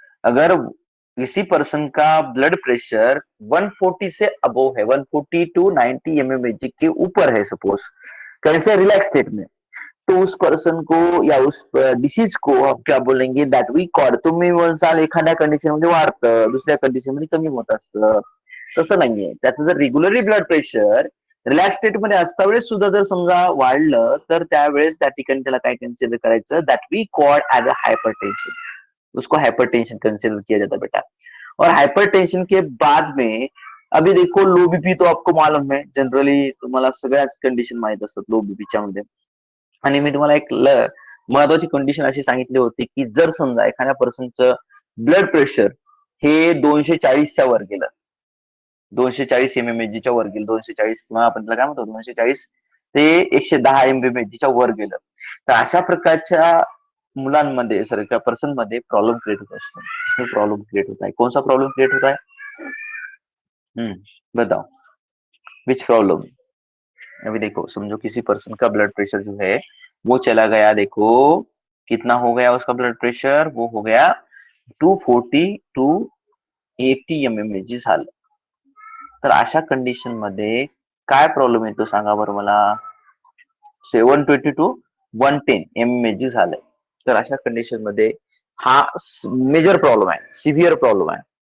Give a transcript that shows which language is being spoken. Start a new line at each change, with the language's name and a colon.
Hindi: अगर किसी पर्सन का ब्लड प्रेशर 140 से अबोव है, 140 टू 90 mmHg के ऊपर है सपोज, कैसे रिलैक्स स्टेट में, तो उस पर्सन को या उस डिसीज को आप क्या बोलेंगे,
English: That we call.
Marathi: तुम्ही म्हणसाल एखाद्या कंडिशन मध्ये वाढतं, दुसऱ्या कंडिशन मध्ये कमी होत असतं. तसं नाहीये. त्याचं जर regularly blood pressure relax state मध्ये असता वेळेस सुद्धा जर समजा वाढलं तर त्यावेळेस त्या ठिकाणी त्याला काय कन्सिडर करायचं,
English: That we call as a hypertension.
Hindi: उसको हाइपरटेंशन कंसिडर किया जाता है बेटा. और हाइपरटेंशन के बाद में अभी देखो लो बीपी तो आपको मालूम है, जनरली
Marathi: तुम्हाला सगळ्याच कंडिशन माहित असतात लो बीपीच्या मध्ये. आणि मी तुम्हाला एक महत्वाची कंडिशन अशी सांगितली होती की जर समजा एखाद्या पर्सनचं ब्लड प्रेशर हे 240च्या वर गेलं, 240 mmHgच्या वर गेलं, 240 किंवा आपण त्याला काय म्हणतो 240 ते 110 mmHgच्या वर गेलं, तर अशा प्रकारच्या मुलांमध्ये सॉरी त्या पर्सन मध्ये प्रॉब्लम क्रिएट होत असतो.
Hindi: प्रॉब्लम क्रिएट होता है. कौन सा प्रॉब्लम क्रिएट होता है? बताओ
English: Which problem.
Hindi: अभी देखो समझो किसी पर्सन का ब्लड प्रेशर जो है वो चला गया, देखो कितना हो गया उसका ब्लड प्रेशर, वो हो गया 240 टू 80 mmHg झालं.
Marathi: तर अशा कंडिशन मध्ये काय प्रॉब्लेम येतो सांगा बरं मला? 720 टू 110 mmHg झालंय. तर अशा कंडिशन मध्ये हा मेजर प्रॉब्लेम आहे, सिव्हिअर प्रॉब्लेम आहे.